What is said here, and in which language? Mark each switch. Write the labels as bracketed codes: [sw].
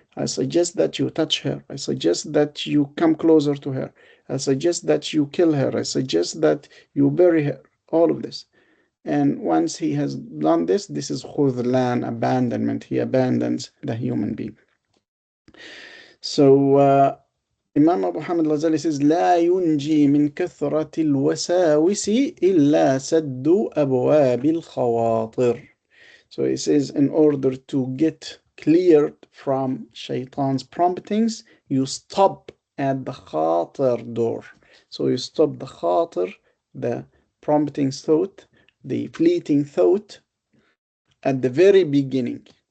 [en] I suggest that you touch her. I suggest that you come closer to her. I suggest that you kill her. I suggest that you bury her. All of this. And once he has done this, this is khudlan, abandonment. He abandons the human being. So Imam Abu Hamid al-Ghazali says, [ar] لا ينجي من كثرة الوساوس إلا سد أبواب الخواطر. [en] So he says, in order to get cleared from Shaitan's promptings, you stop at the khatir door. So you stop the khatir, the prompting thought, the fleeting thought, at the very beginning.